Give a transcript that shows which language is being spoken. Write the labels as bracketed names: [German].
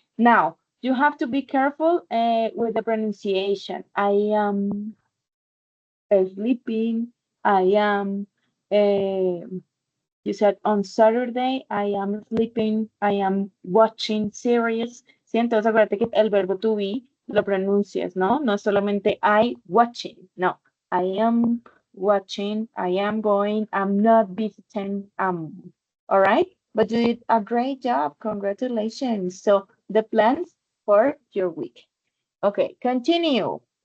[English] Now, you have to be careful with the pronunciation. I am sleeping. I am, you said on Saturday, I am sleeping, I am watching series. [Spanish] Sí, entonces acuérdate que el verbo to be lo pronuncias, ¿no? No es solamente [English] I watching, [Spanish] no. [English] I am watching, I am going, I'm not visiting, all right? But you did a great job. Congratulations. So the plans for your week. Okay, continue.